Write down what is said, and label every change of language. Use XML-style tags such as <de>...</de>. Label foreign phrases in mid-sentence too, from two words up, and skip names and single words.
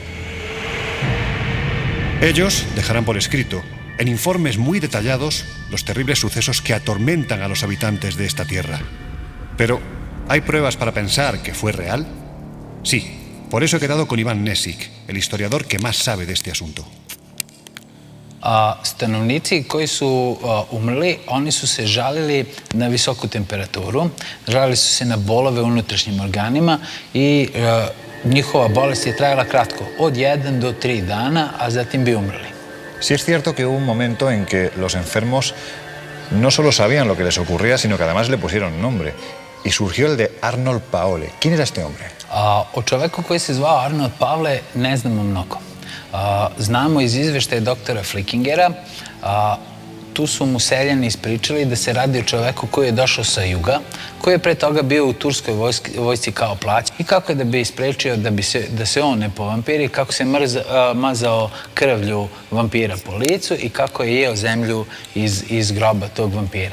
<es>Ellos dejarán por escrito, en informes muy detallados, los terribles sucesos que atormentan a los habitantes de esta tierra. Pero, ¿hay pruebas para pensar que fue real? Sí, por eso he quedado con Ivan Nesik, el historiador que más sabe de este asunto.</es> <sr>Stanovnici koji su umrli, oni su se žalili na visoku temperaturu, žalili su se na bolove u unutrašnjim organima i njihova bolest je trajala kratko, od 1 do 3 dana, a zatim bi umrli.</sr> <es>Sí es cierto que hubo un momento en que los enfermos no solo sabían lo que les ocurría, sino que además le pusieron nombre. Y surgió el de Arnold Paole. ¿Quién era este hombre?</es> <sr>O čoveku koji se zvao Arnold Pavle ne znamo mnogo. Znamo iz izveštaja doktora Flickingera, tu su mu seljani ispričali da se radi o čoveku koji je došao sa juga, koji je pre toga bio u turskoj vojsci kao plać i kako je da bi isprečio da se on ne povampiri, kako se mazao krvlju vampira po licu i kako je jeo zemlju iz groba tog vampira.</sr>